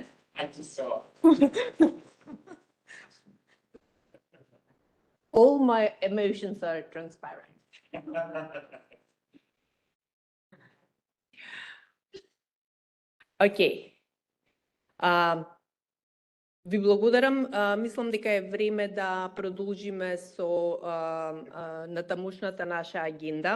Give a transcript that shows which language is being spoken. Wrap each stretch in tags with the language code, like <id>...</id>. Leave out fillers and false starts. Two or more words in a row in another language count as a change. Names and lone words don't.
<en>I just saw. All my emotions are transparent.</en> <mk>Океј. Ви благодарам. Мислам дека е време да продолжиме со натамошната наша агенда.</mk>